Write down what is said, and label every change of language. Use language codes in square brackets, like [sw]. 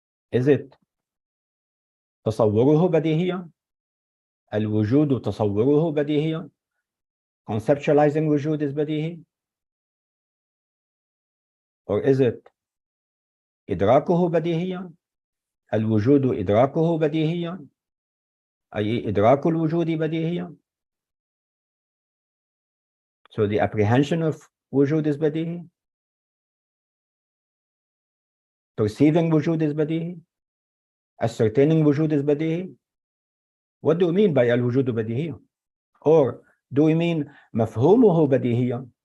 [en] Is it [ar] تصوره بديهيا? الوجود تصوره بديهيا? [en] Conceptualizing wujud is بديهي? Or is it [ar] إدراكه بديهيا? الوجود إدراكه بديهيا؟ أي إدراك الوجود بديهيا? [en] So the apprehension of wujud is بديهي? Perceiving wujud is بديهي? Ascertaining wujud is بديهي? What do we mean by [ar] الوجود بديهي? [en] Or do we mean [ar] مفهومه بديهيا?